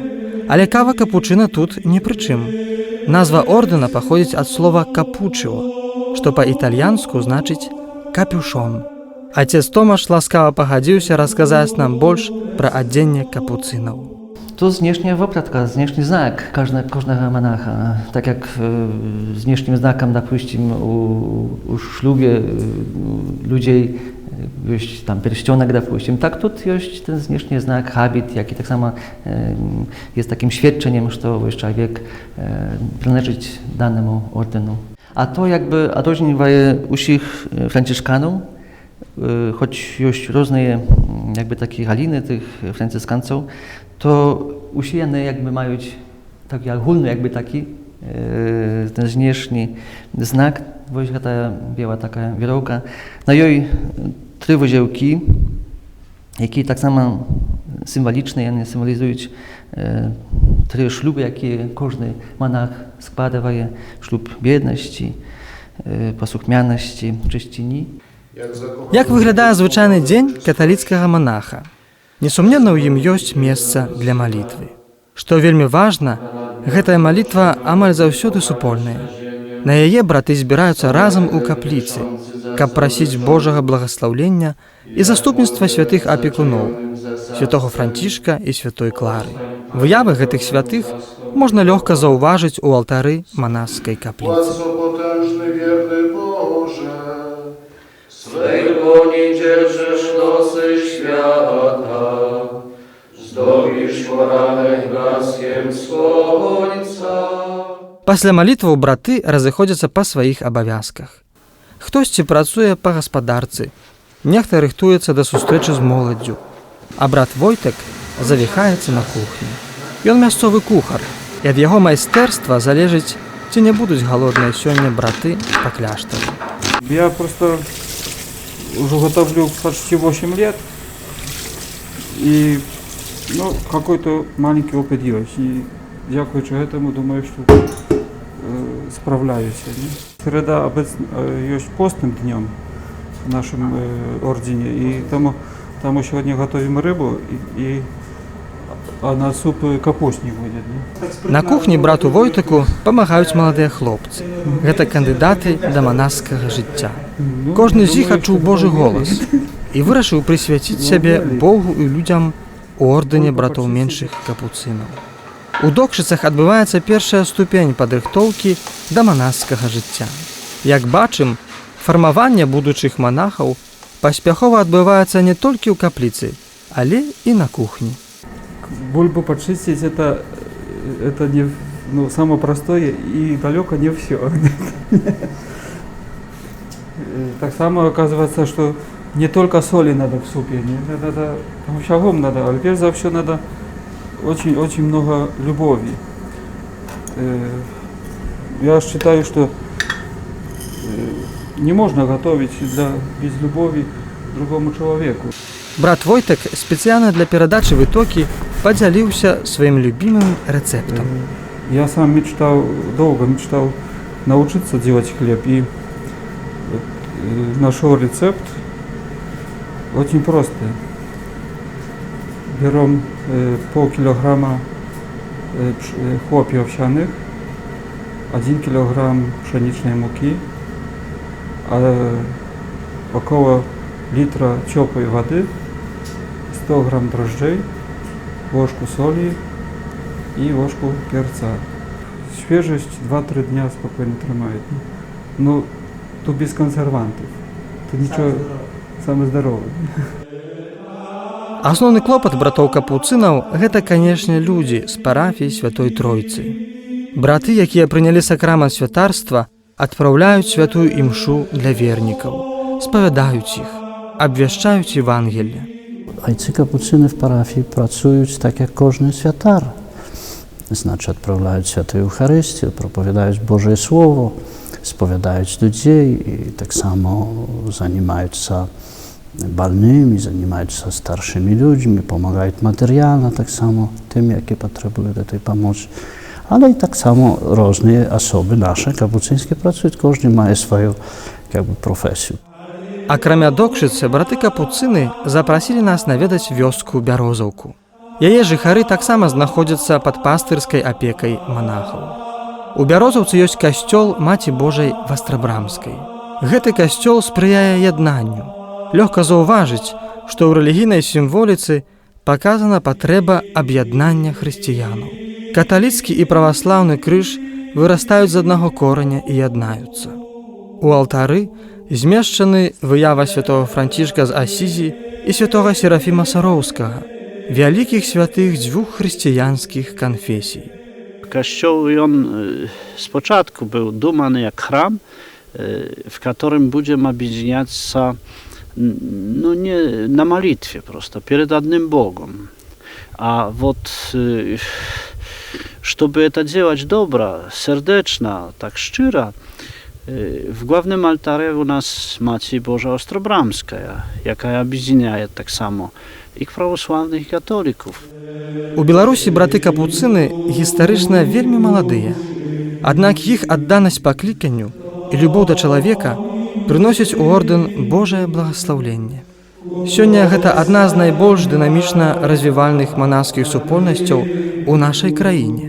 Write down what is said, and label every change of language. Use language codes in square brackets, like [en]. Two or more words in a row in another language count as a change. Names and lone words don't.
[be] Але кава капучына тут ні пры чым. Назва ордэна паходзіць ад слова капучыо, што па-італьянску значыць капюшон. Отец Томаш ласкава пагадзіўся расказаць нам больш пра адзенне капуцынаў. To znешняя вопратка, знешні знак кожнага монаха. Так як знешнім знакам, допустим, у шлюбе людей [ru] есть там перстёнок, допустим, [be] так тут есть ten знешні знак, habit, які так само [pl] jest takim świadczeniem, [be] что człowiek принадлежить даному ордену. А то jakby odróżniaje усіх францішканów, choć jest różne jakby takie haliny tych franciszkańców, to [uk] усі вони якби мають такий агульний якби такий [be] ten знешні знак. [uk] Ось ця біла така віровка. На їй 3 вузелки, які так само символічні, вони символізують 3 шлюби, які кожен монах складає: шлюб бідності, послухмяності, чистоти. [be] Як выглядае звычайны дзень каталіцкага манаха? Несумненна, ў ім ёсць месца для малітвы. Што вельмі важна, гэтая малітва амаль заўсёды супольная. На яе браты збіраюцца разам у капліцы, каб прасіць Божага благаслаўлення і заступніцтва святых апекуноў, святого Францішка і святой Клары. Выявы гэтых святых можна лёгка заўважыць у алтары манаскай капліцы. [pl] Swego nie dzierżysz nosy świata, zdobisz poranek blaskiem słońca. [be] Пасля малітваў браты разыходзяцца па сваіх абавязках. Хтосьці працуе па гаспадарцы, нехта рыхтуецца да сустрэчы з моладдзю, а брат Войтек завіхаецца на кухні. Ён мясцовы кухар, і ад яго майстэрства залежыць, ці не будуць галодныя сёння браты па кляштару. [ru] Я просто уже готовлю почти 8 лет, и какой-то маленький опыт есть. И дякуючи этому, думаю, что справляюсь. Среда есть постным днем в нашем ордене, и тому сегодня готовим рыбу, а на суп капустник будет. [be] На кухні брату Войтеку памагаюць маладыя хлопцы. Гэта кандыдаты да манаскага жыцця. Кожны з іх адчуў Божы голас і вырашыў прысвяціць сябе Богу і людзям у ордэне братоў меншых капуцынаў. У Докшыцах адбываецца першая ступень падрыхтоўкі да манаскага жыцця. Як бачым, фармаванне будучых манахаў паспяхова адбываецца не толькі ў капліцы, але і на кухні. [ru] Бульбу почистить это не, ну, самое простое и далеко не все. Так само оказывается, что не только соли надо в супе, надо всягом надо, а прежде всего надо очень много любови. Я считаю, что не можно готовить без любови другому человеку. [be] Брат Войтек спецыяльна для перадачы вытокі падзяліўся сваім любімым рэцэптам. [ru] Я сам долго мечтал научиться делать хлеб, и нашел рецепт очень простый. Берем полкилограмма хлопьев овсяных, 1 килограмм пшеничной муки, около литра теплой воды, 100 грамм дрожжей, ложку соли и ложку перца. Свежесть 2-3 дня спокойно тримает. Ну, тут без консервантов. Тут ничего, самое здоровое. [be] Асноўны клопат братоў капуцынаў – гэта, канешне, людзі з парафіі Святой Тройцы. Браты, якія прынялі сакрамент святарства, адпраўляюць святую імшу для вернікаў, спавядаюць іх, абвяшчаюць Евангелие. [pl] Ojcy kapucyny w parafii pracują tak jak każdy świętar. Znaczy odprawiają świętą Eucharystię, propowiadają Boże Słowo, spowiadają ludzi i tak samo zajmują się balnymi, zajmują się starszymi ludźmi, pomagają materialnie tak samo tym, jakie potrzebują do tej pomocy. Ale i tak samo różne osoby nasze kapucyńskie pracują, każdy ma swoją profesję. [be] Акрамя докшыцы, браты капуцыны запрасілі нас наведаць вёску Бярозаўку. Яе жыхары таксама знаходзяцца пад пастырскай апекай манахаў. У Бярозаўцы ёсць касцёл Маці Божай Вастрабрамскай. Гэты касцёл спрыяе яднанню. Лёгка заўважыць, што ў рэлігійнай сімволіцы паказана патрэба аб'яднання хрысціянаў. Каталіцкі і праваслаўны крыж вырастаюць з аднаго кораня і яднаюцца. У алтары змешчаны выява святого Францішка з Асізі і святого Серафіма Сароўскага, вялікіх святых дзвюх хрысціянскіх канфесій. [pl] Kościół on z początku był dumany jak chram, w którym będziemy objedniać się no nie na malitwie prosto, przed jednym Bogiem. A вот, żeby to działać dobra, serdeczna, tak szczera, w głównym altarze u nas Maciej Boża Ostrobramska, jaka objednia tak samo i prawosławnych katolików. [be] У Беларусі браты капуцыны гістарычна вельмі маладыя. Аднак іх адданасць пакліканню і любоў да чалавека прыносяць у ордэн Божае благаслаўленне. Сёння гэта адна з найбольш дынамічна развівальных манаскіх супольнасцяў у нашай краіне.